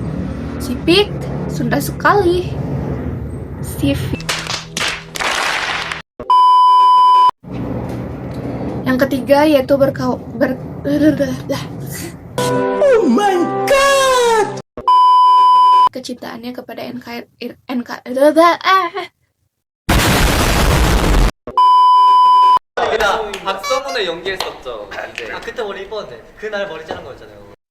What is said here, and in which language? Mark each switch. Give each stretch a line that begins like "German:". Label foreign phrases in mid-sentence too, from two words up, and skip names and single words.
Indonesian: Sunda sekali. Sipik. Yang ketiga yaitu
English: Oh my god.
Indonesian: Kecintaannya kepada
Korean: 박성훈을 연기했었죠. 이제. 그때 원래 이뻤는데 그날 머리 자른 거였잖아요.